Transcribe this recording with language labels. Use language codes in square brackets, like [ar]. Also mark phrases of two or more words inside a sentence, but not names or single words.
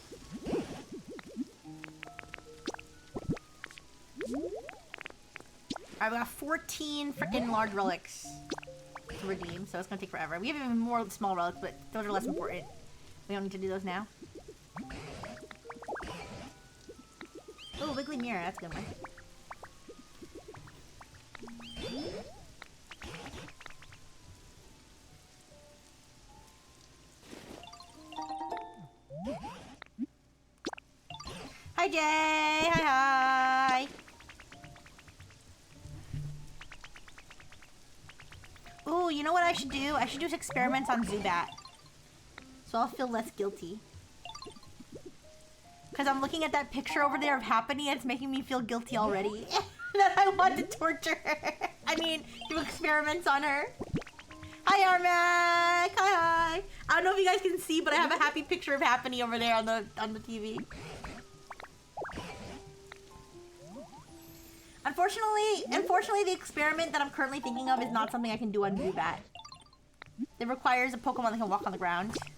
[en] Alright, we got 14 freaking large relics to redeem, so it's gonna take forever. We have even more small relics, but those are less important. We don't need to do those now. Oh, Wiggly Mirror, that's a good one. Hi, Jay! Hi, hi! Ooh, you know what I should do? I should do experiments on Zubat. So I'll feel less guilty. Because I'm looking at that picture over there of Happiny and it's making me feel guilty already. That I want to torture her. I mean, do experiments on her. Hi, Armac! Hi, hi! I don't know if you guys can see, but I have a happy picture of Happiny over there on the TV. Unfortunately, the experiment that I'm currently thinking of is not something I can do on Zubat. It requires a Pokemon that can walk on the ground.